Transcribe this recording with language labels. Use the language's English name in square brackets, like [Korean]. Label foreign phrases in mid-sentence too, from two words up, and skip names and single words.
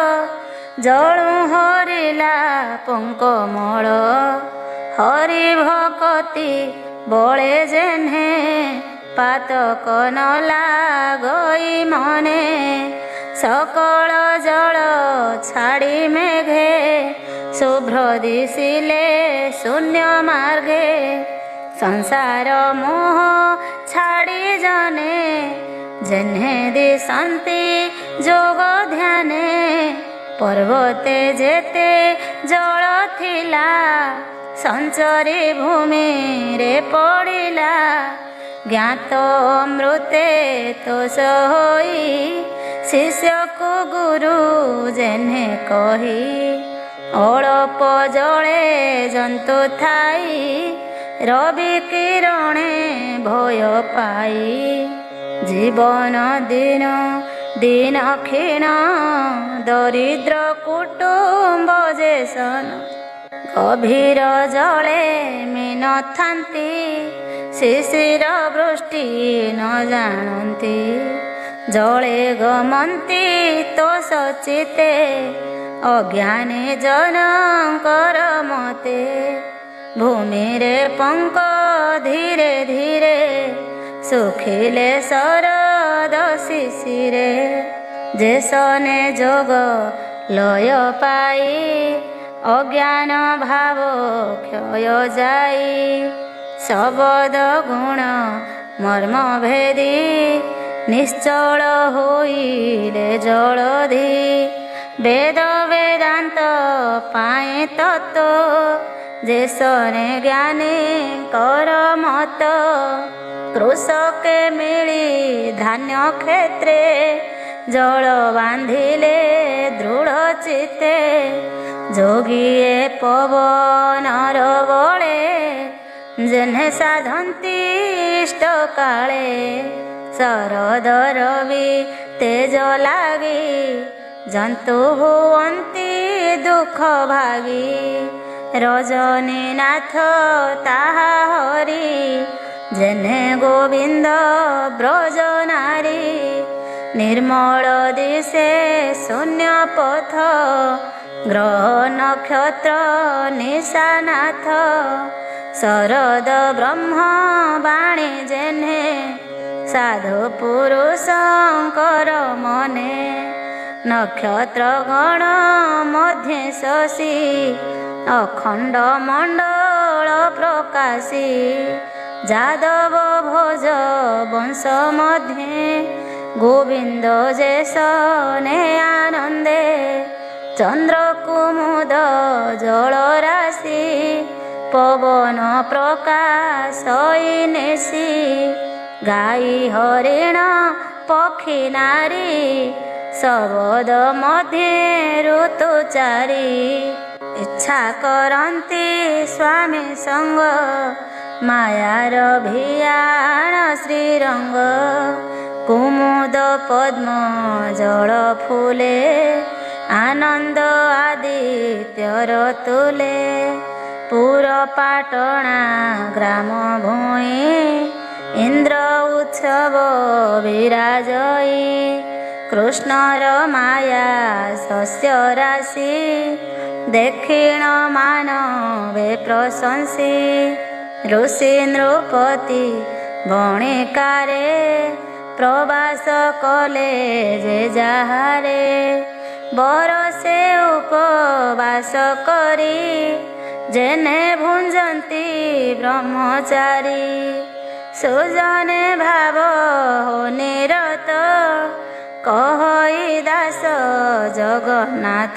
[Odia] ଜଳୁ ହରିଲା ପଙ୍କମଳ ହରି ଭକ୍ତି ବଳେ ଯେହ୍ନେ ପାତକ ନ ଲାଗଇ ମନେ ସକଳ ଜଳ ଛାଡ଼ୀ ମେଘେ ଶୁଭ୍ର ଦିଶିଲେ ଶୂନ୍ୟ ମାର୍ଗେ ସଂସାର ମୋହ ଛାଡ଼ୀ ଜନେ ଯେହ୍ନେ ଦିଶନ୍ତି ଯୋଗ ଧ୍ୟାନେ ପର୍ବତେ ଯେତେ ଜଳ ଥିଲା ସଞ୍ଚରୀ ଭୂମି ରେ ପଡ଼ିଲା ଜ୍ଞାତ ଅମୃତେ ତୋଷ ହୋଇ ଶିଷ୍ୟ କୋ ଗୁରୁ ଯେହ୍ନେ କହି ଅଳପ ଜଳେ ଜନ୍ତୁ ଥାଇ ରବି କିରଣେ ଭୟ ପାଇ ଜୀବନ ଦିନ ଦିନ କ୍ଷୀଣ ଦରିଦ୍ର କୁଟୁମ୍ବ ଯେସନ ଗଭୀର ଜଳେ ମୀନ ଥାନ୍ତୀ ଶିଶିର ବୃଷ୍ଟି ନ ଜାନତୀ ଜଳେ ଗମନ୍ତି ତୋଷ ଚିତେ ଅଜ୍ଞାନୀ ଜନକର ମତେ ଭୂମି ରେ ପଙ୍କ ଧୀରେ ଧୀରେ ସୁଖିଲେ ଶରଦ ଶିଶିରେ ଯେସନେ ଯୋଗ ଲୟ ପାଇ ଅଜ୍ଞାନ ଭାବ କ୍ଷୟ ଯାଇ ଶବ୍ଦ ଗୁଣ ମର୍ମ ଭେଦୀ ନିଶ୍ଚଳ ହୋଇଲେ ଜଳଧି ବେଦ ବେଦାନ୍ତ ପାଏ ତତ୍ୱ ଯେସନେ ଜ୍ଞାନୀ କର ମତ କୃଷକେ ମିଳି ଧାନ୍ୟ କ୍ଷେତ୍ରେ ଜଳ ବାନ୍ଧିଲେ ଦୃଢ଼ ଚିତ୍ତେ ଯୋଗିଏ ପବନର ବଳେ ଯେହ୍ନେ ସାଧନ୍ତି ଇଷ୍ଟ କାଳେ ଶରଦ ରବି ତେଜ ଲାଗି ଜନ୍ତୁ ହୁଅନ୍ତି ଦୁଖ ଭାଗୀ ରଜନୀ ନାଥ ତାହା ହରି ଯେହ୍ନେ ଗୋବିନ୍ଦ ବ୍ରଜ ନାରୀ ନିର୍ମଳ ଦିଶେ ଶୂନ୍ୟ ପଥ ଗ୍ରହ ନକ୍ଷତ୍ର ନିଶାନାଥ ଶରଦ ବ୍ରହ୍ମ ବାଣୀ ଯେହ୍ନେ ସାଧୁ ପୁରୁଷଙ୍କର ମନେ ନକ୍ଷତ୍ର ଗଣ ମଧ୍ୟେ ଶଶି ଅଖଣ୍ଡ ମଣ୍ଡଳ ପ୍ରକାଶୀ ଯାଦବ ଭୋଜ ବଂଶ ମଧ୍ୟେ ଗୋବିନ୍ଦ ଯେସନେ ଆନନ୍ଦେ ଚନ୍ଦ୍ର କୁମୁଦ ଜଳ ରାଶି ପବନ ପ୍ରକାଶ ନେସି ଗାଇ ହରିଣ ପକ୍ଷୀ ନାରୀ ଶବଦ ମଧ୍ୟ ଋତୁଚାରୀ ଇଚ୍ଛା କରନ୍ତି ସ୍ୱାମୀ ସଙ୍ଗ ମାୟାର ଭିୟାଣ ଶ୍ରୀରଙ୍ଗ କୁମୁଦ ପଦ୍ମ ଜଳ ଫୁଲେ ଆନନ୍ଦ ଆଦିତ୍ୟର ତୁଲେ ପୁର ପାଟଣା ଗ୍ରାମ ଭୂଇ ଇନ୍ଦ୍ର ଉତ୍ସବ ବିରାଜଇ କୃଷ୍ଣର ମାୟା ଶସ୍ୟ ରାଶି ଦକ୍ଷିଣ ମାନବେ ପ୍ରଶଂସୀ ଋଷି ନୃପତି ବଣିକାରେ ପ୍ରବାସ କଲେ ଯେ ଯାହାରେ ବରଷେ ଉପବାସ କରୀ ଯେନେ ଭୁଞ୍ଜନ୍ତୀ ବ୍ରହ୍ମଚାରୀ ସୁଜନେ ଭାବ ହୋ ନିରତ କହଇ ଦାସ ଜଗନ୍ନାଥ।